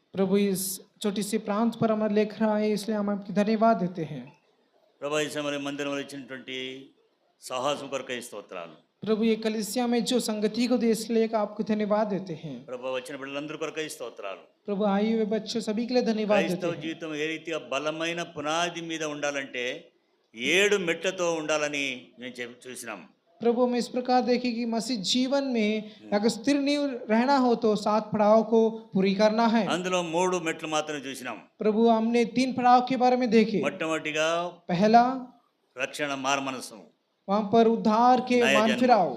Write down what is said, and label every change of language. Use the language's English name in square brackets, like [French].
[Hindi] प्रभु इस छोटी सी प्रांत पर हमारे लेख रहा है, इसलिए हम आपकी धन्यवाद देते हैं। [Telugu] ప్రభా ఈ సమయంలో మందిరంలో ఇచ్చినటువంటి సాహసం కొరకై స్తోత్రాలు. [Hindi] प्रभु ये कलीसिया में जो संगति को दे, इसलिए आपको धन्यवाद देते हैं। [Telugu] ప్రభా వచ్చిన బిడ్డలందరి కొరకై స్తోత్రాలు. [Hindi] प्रभु आए हुए बच्चों सभी के लिए धन्यवाद देते [Telugu] క్రైస్తవ [Hindi] हैं। [Telugu] జీవితం ఏ రీతిగా బలమైన పునాది మీద ఉండాలంటే 7 మెట్లతో ఉండాలని మేము చూసినాం. [Hindi] प्रभु हम इस प्रकार देखें कि मसीह जीवन में अगर स्थिर नींव रहना हो तो 7 पड़ाव को पूरी करना है। [Telugu] అందులో 3 మెట్లు మాత్రమే చూసినాం. [Hindi] प्रभु हमने 3 पड़ाव के बारे में देखे। [Telugu] మొట్టమొదటిగా [Hindi] पहला [Telugu] రక్షణ, మారు మనసు, [Hindi] वहां पर उद्धार के मान फिराओ,